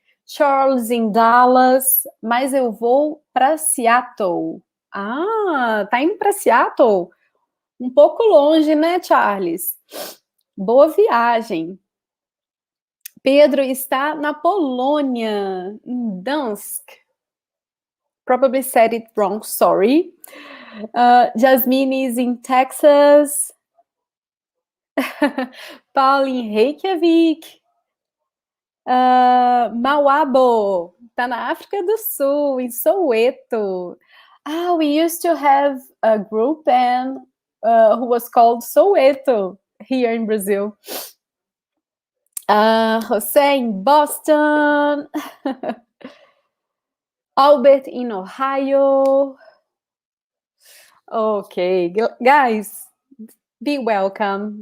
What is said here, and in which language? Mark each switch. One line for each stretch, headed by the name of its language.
Portuguese: Charles em Dallas, mas eu vou para Seattle. Ah, tá indo para Seattle? Um pouco longe, né, Charles? Boa viagem. Pedro está na Polônia, em Dansk.
English: Probably said it wrong, sorry. Jasmine is in Texas.
Portuguese: Paul em Reykjavik. Mauabo, tá na África do Sul, em Soweto.
English: We used to have a group band who was called Soweto here in Brazil.
Portuguese: José em Boston.
English: Albert in Ohio. Okay, guys, be welcome.